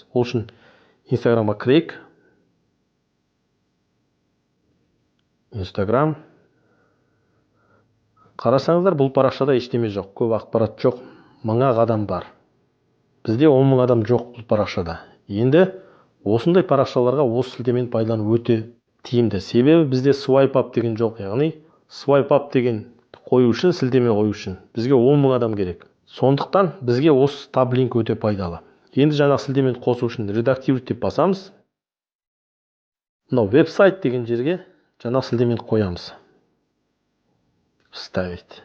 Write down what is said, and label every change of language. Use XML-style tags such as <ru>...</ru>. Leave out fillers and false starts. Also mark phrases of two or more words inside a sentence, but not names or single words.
<kk>Ол үшін Instagramға кірейік. Instagram. Қарасаңыздар, бұл парақшада ештеме жоқ, көп ақпарат жоқ, 1000 адам бар. Бізде 10.000 адам жоқ бұл парақшада. Енді осындай парақшаларға осы сілтемені пайдалану өте тиімді. Себебі бізде</kk> <en>swipe up</en> <kk>деген жоқ, яғни</kk> <en>swipe up</en> <kk>деген қою үшін, сілтеме қою үшін бізге 10.000 адам керек. Сондықтан бізге осы таблинк өте пайдалы. Енді жаңа сілтемені қосу үшін редактировать деп басамыз. Мынау веб-сайт деген жерге жаңа сілтемені қоямыз.</kk> <ru>Вставить.</ru>